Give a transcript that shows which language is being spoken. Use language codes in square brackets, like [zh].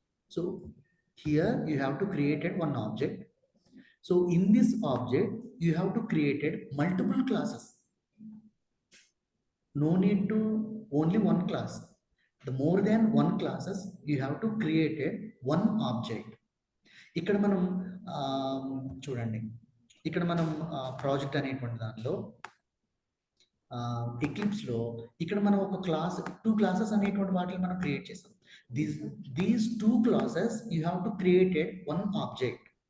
[en] So here you have to created one object. So in this object you have to created multiple classes. No need to only one class. The more than one classes you have to created one object. [te] ఇక్కడ మనం చూడండి, ఇక్కడ మనం project అనేటువంటి దానిలో eclipse లో ఇక్కడ మనం ఒక క్లాస్ 2 క్లాసెస్ అనేటువంటి వాటిని మనం క్రియేట్ చేస్తాం. [en] These 2 classes you have to created one object.